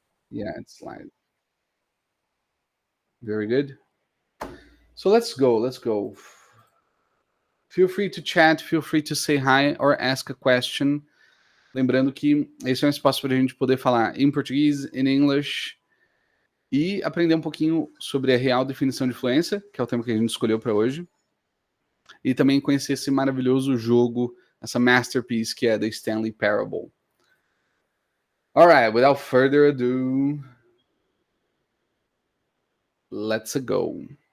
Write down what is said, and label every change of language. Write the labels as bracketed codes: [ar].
[en] Yeah, it's live. Very good. So let's go. Feel free to chat, feel free to say hi or ask a question. [pt] Lembrando que esse é um espaço para a gente poder falar em português, em inglês, e aprender um pouquinho sobre a real definição de fluência, que é o tema que a gente escolheu para hoje, e também conhecer esse maravilhoso jogo, essa masterpiece que é The Stanley Parable. [en] Alright, without further ado, let's go.